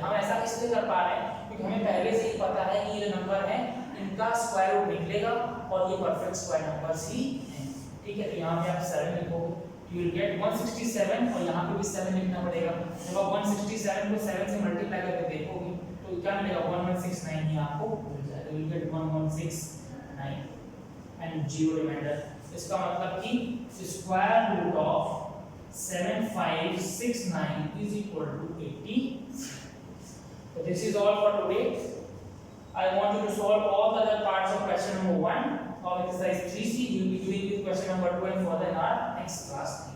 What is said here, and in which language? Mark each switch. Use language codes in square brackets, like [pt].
[hi] हम ऐसा इसलिए कर पा रहे हैं क्योंकि हमें पहले से ही पता है कि ये नंबर है इनका स्क्वायर रूट निकलेगा और ये परफेक्ट स्क्वायर नंबर्स ही हैं, ठीक है। तो यहाँ पे आप 7 लिखोगे [en] you will get 167 [hi] और यहाँ पे भी 7 लिखना पड़ेगा। जब आप 167 को 7 से मल्टीप्लाई करके देखोगे तो क्या मिलेगा 1169 ही आपको मिल जाएगा। [en] you will get 1169 and 0 reminder. [hi] इसका मतलब कि square root of 7569 [en] is equal to 80। So this is all for today. I want you to solve all the other parts of question number 1 of exercise 3C. You will be doing this question number 2 and further in our next class.